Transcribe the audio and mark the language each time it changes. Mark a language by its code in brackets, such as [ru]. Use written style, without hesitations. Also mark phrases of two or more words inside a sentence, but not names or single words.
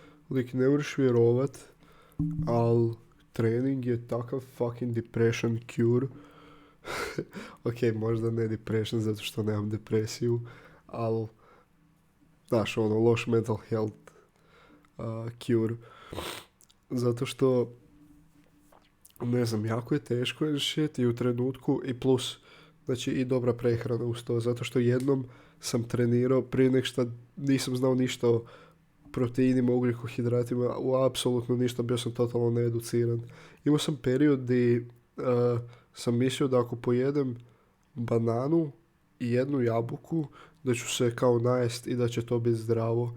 [hr] Lik, ne možeš vjerovat, ali trening je takav [en] fucking depression cure. [hr] Ok, možda ne depression zato što nemam depresiju, ali, znaš, ono, loš [en] mental health cure. [hr] Zato što, ne znam, jako je teško [en] and shit [hr] i u trenutku i plus, znači i dobra prehrana uz to, zato što jednom sam trenirao prije nek šta nisam znao ništa o proteinima, ugljikohidratima, u apsolutno ništa, bio sam totalno needuciran. Imao sam period gdje sam mislio da ako pojedem bananu i jednu jabuku, da ću se kao najest i da će to biti zdravo.